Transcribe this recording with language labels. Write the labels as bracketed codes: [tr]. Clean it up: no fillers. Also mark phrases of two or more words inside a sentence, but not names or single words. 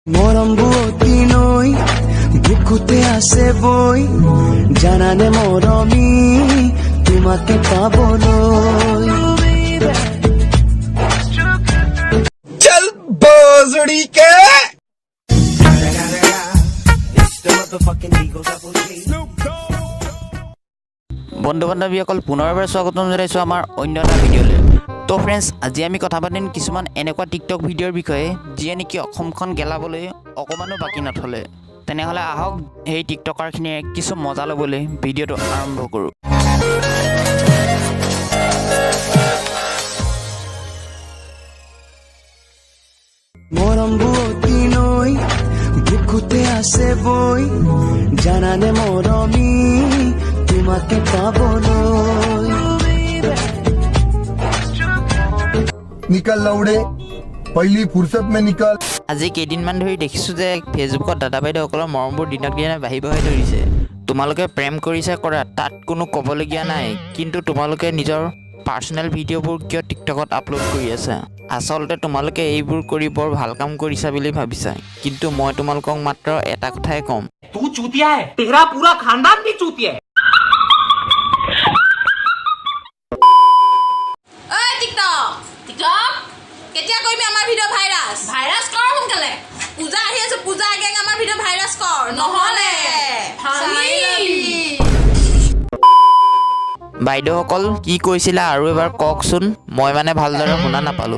[as] মৰম বুৱতী নৈ বুকুতে আছে বৈ জানানে মৰমী তোমাকে পাবলৈ [hi] चल बोजड़ी के [as] বন্ধু বান্ধৱীসকল পুনৰবাৰ স্বাগতম জনাইছোঁ আমাৰ অন্য এটা ভিডিঅ'লৈ। তো ফ্ৰেণ্ডছ, আজি আমি কথা পাতিম কিছুমান এনেকুৱা টিকটক ভিডিঅ'ৰ বিষয়ে যিয়ে নেকি অসমখন গেলাবলৈ অকণমানো বাকী নথলে। তেনেহ'লে আহক সেই টিকটকাৰখিনিয়ে কিছু মজা ল'বলৈ ভিডিঅ'টো আৰম্ভ কৰোঁ। মৰম বুৱতী নৈ বুকুতে আছে বৈ জানানে মৰমী তোমাকে পাবলৈ [hi] निकल लौड़े पहली फुर्सत में निकल। [as] আজি কেইদিনমান ধৰি দেখিছোঁ যে ফেচবুকত দাদা বাইদেউসকলৰ মৰমবোৰ দিনক দিনে বাঢ়িবহে ধৰিছে। তোমালোকে প্ৰেম কৰিছে কৰা, তাত কোনো ক'বলগীয়া নাই, কিন্তু তোমালোকে নিজৰ পাৰ্চনেল ভিডিঅ'বোৰ কিয় টিকটকত আপলোড কৰি আছা? আচলতে তোমালোকে এইবোৰ কৰি বৰ ভাল কাম কৰিছা বুলি ভাবিছা, কিন্তু মই তোমালোকক মাত্ৰ এটা কথাই ক'ম। [hi] तू चूतिया है, तेरा पूरा खानदान भी चूतिया है। [as] ओए टिकटक टिकटक কেতিয়া কৰিবি আমাৰ ভিডিঅ' ভাইৰাছ কৰ সোনকালে। পূজা আহি আছে, পূজা আগে আমাৰ ভিডিঅ' ভাইৰাছ কৰ, নহ'লে বাইদেউসকল কি কৈছিলা আৰু এবাৰ কওকচোন, মই মানে ভালদৰে শুনা নাপালোঁ।